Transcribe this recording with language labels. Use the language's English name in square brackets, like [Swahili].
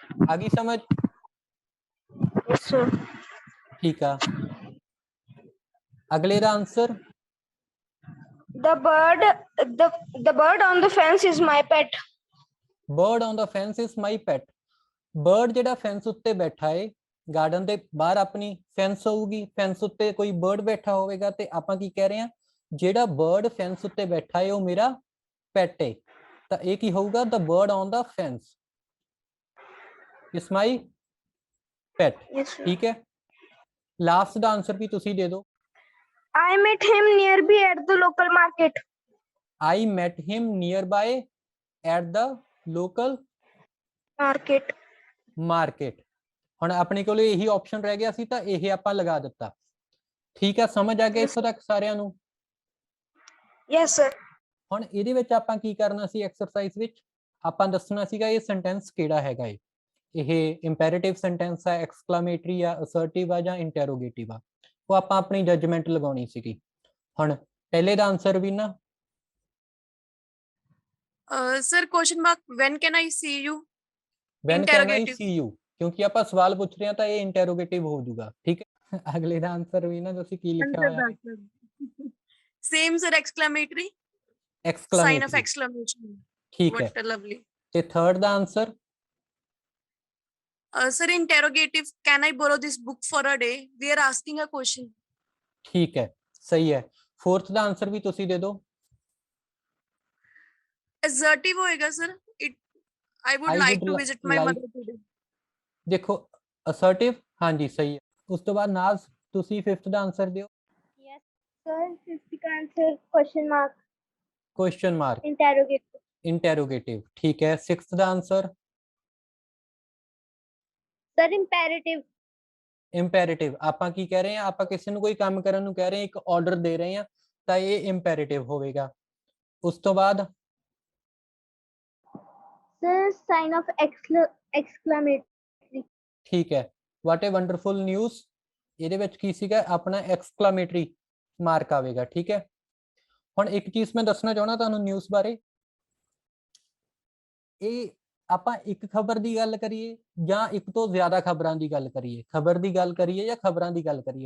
[Hindi] आ गई समझ? [English] Yes, sir. [Hindi] ठीक है, अगले का answer. [English] The bird on the fence is my pet. Bird on the fence is my pet। [Punjabi] bird ਜਿਹੜਾ ਫੈਂਸ ਉੱਤੇ ਬੈਠਾ ਹੈ, ਗਾਰਡਨ ਦੇ ਬਾਹਰ ਆਪਣੀ ਫੈਂਸ ਹੋਊਗੀ, ਫੈਂਸ ਉੱਤੇ ਕੋਈ ਬਰਡ ਬੈਠਾ ਹੋਵੇਗਾ, ਤੇ ਆਪਾਂ ਕੀ ਕਹਿ ਰਹੇ ਹਾਂ? ਜਿਹੜਾ ਬਰਡ ਫੈਂਸ ਉੱਤੇ ਬੈਠਾ ਹੈ ਉਹ ਮੇਰਾ ਪੈਟ ਹੈ। ਤਾਂ ਇਹ ਕੀ ਹੋਊਗਾ? [English] the bird on the fence is my pet। Yes, sir. [Hindi] ठीक है, लास्ट [Punjabi] ਦਾ ਆਨਸਰ ਵੀ ਤੁਸੀਂ ਦੇ ਦਿਓ। [English] I met him nearby at the local market. I met him nearby at the local Market. market। [Punjabi] ਹੁਣ ਆਪਣੇ ਕੋਲ ਇਹੀ ਆਪਸ਼ਨ ਰਹਿ ਗਿਆ ਸੀ, ਤਾਂ ਇਹ ਆਪਾਂ ਲਗਾ ਦਿੱਤਾ। ਠੀਕ ਹੈ, ਸਮਝ ਆ ਗਿਆ ਇੱਥੋਂ ਤੱਕ ਸਾਰਿਆਂ ਨੂੰ? Yes, sir. ਹੁਣ ਇਹਦੇ ਵਿੱਚ ਆਪਾਂ ਕੀ ਕਰਨਾ ਸੀ? ਐਕਸਰਸਾਈਜ਼ ਵਿੱਚ ਆਪਾਂ ਦੱਸਣਾ ਸੀਗਾ ਇਹ ਸੈਂਟੈਂਸ ਕਿਹੜਾ ਹੈਗਾ ਏ। ਇਹ ਇੰਪੈਰੇਟਿਵ ਸੈਂਟੈਂਸ ਆ, ਐਕਸਕਲੇਮੇਟਰੀ ਆ, ਅਸਰਟਿਵ ਆ ਜਾਂ ਇੰਟਰੋਗੇਟਿਵ ਆ, ਉਹ ਆਪਾਂ ਆਪਣੀ ਜਜਮੈਂਟ ਲਗਾਉਣੀ ਸੀਗੀ। ਹੁਣ ਪਹਿਲੇ ਦਾ ਆਨਸਰ ਵੀ ਨਾ [English] Sir, question mark, when can I see you? When can I Interrogative. See you, [Punjabi] ਕਿਉਂਕਿ ਆਪਾਂ ਸਵਾਲ ਪੁੱਛ ਰਹੇ ਹਾਂ ਤਾਂ ਇਹ ਇੰਟਰੋਗੇਟਿਵ ਹੋ ਜਾਊਗਾ। ਠੀਕ ਹੈ, ਅਗਲੇ ਦਾ ਆਨਸਰ ਵੀ ਨਾ ਤੁਸੀਂ ਕੀ ਲਿਖਿਆ ਹੋਇਆ? [English] Same, sir, exclamatory. Sign of exclamatory. exclamation. [Punjabi] ਠੀਕ ਹੈ, [English] What a lovely. [Punjabi] ਤੇ third ਦਾ answer? [English] Sir, interrogative. Can I borrow this book for a day? We are asking a question. [Punjabi] ਠੀਕ ਹੈ, ਸਹੀ ਹੈ। ਫੋਰਥ ਦਾ ਆਨਸਰ ਵੀ ਤੁਸੀਂ ਦੇ ਦਿਓ। [English] Assertive [Punjabi] ਹੋਏਗਾ [English] sir. I would like to visit my mother today. [Punjabi] ਦੇਖੋ ਅਸਰਟਿਵ, ਹਾਂਜੀ ਸਹੀ ਹੈ। ਉਸ ਤੋਂ ਬਾਅਦ ਨਾਜ਼ ਤੁਸੀਂ ਫਿਫਥ ਦਾ ਆਨਸਰ ਦਿਓ। [English] Yes, sir. Fifth answer question mark. Question mark. Interrogative. [Punjabi] Interrogative. ਠੀਕ ਹੈ, ਸਿਕਸਥ ਦਾ ਆਨਸਰ? [English] Sir imperative. [Punjabi] ਇੰਪੈਰੇਟਿਵ। ਆਪਾਂ ਕੀ ਕਹਿ ਰਹੇ ਹਾਂ? ਆਪਾਂ ਕਿਸੇ ਨੂੰ ਕੋਈ ਕੰਮ ਕਰਨ ਨੂੰ ਕਹਿ ਰਹੇ ਹਾਂ, ਇੱਕ ਆਰਡਰ ਦੇ ਰਹੇ ਹਾਂ, ਤਾਂ ਇਹ ਇੰਪੈਰੇਟਿਵ ਹੋਵੇਗਾ। ਉਸ ਤੋਂ ਬਾਅਦ [English] Sir sign of exclamatory. [Punjabi] ਠੀਕ ਹੈ, [English] what a wonderful news, [Punjabi] ਇਹਦੇ ਵਿੱਚ ਕੀ ਸੀਗਾ? ਆਪਣਾ ਐਕਸਕਲੇਮੇਟਰੀ ਮਾਰਕ ਆਵੇਗਾ। ਠੀਕ ਹੈ, ਹੁਣ ਇੱਕ ਚੀਜ਼ ਮੈਂ ਦੱਸਣਾ ਚਾਹੁੰਦਾ ਤੁਹਾਨੂੰ ਨਿਊਜ਼ ਬਾਰੇ। ਇਹ ਆਪਾਂ ਇੱਕ ਖਬਰ ਦੀ ਗੱਲ ਕਰੀਏ ਜਾਂ ਇੱਕ ਤੋਂ ਜ਼ਿਆਦਾ ਖਬਰਾਂ ਦੀ ਗੱਲ ਕਰੀਏ, ਖਬਰ ਦੀ ਗੱਲ ਕਰੀਏ ਜਾਂ ਖਬਰਾਂ ਦੀ ਗੱਲ ਕਰੀਏ।